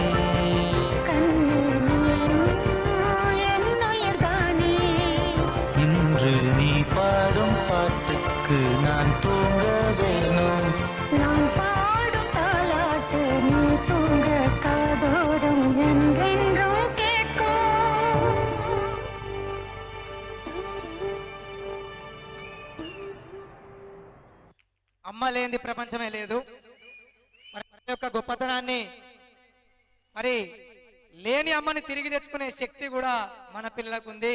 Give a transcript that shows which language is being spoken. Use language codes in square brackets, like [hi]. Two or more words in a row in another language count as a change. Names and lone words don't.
[ta] கண்ணு என் உயிர்தானே. இன்று நீ பாடும் பாட்டுக்கு நான் தூங்க வேணும். நான் பாடும் தாலாட்டு நீ தூங்க காதோறும் என்றென்றும் கேட்கும். [te] అమ్మ లేనిది ప్రపంచమే లేదు. మరి ప్రతి ఒక్క గొప్పతనాన్ని మరి లేని అమ్మని తిరిగి తెచ్చుకునే శక్తి కూడా మన పిల్లలకు ఉంది.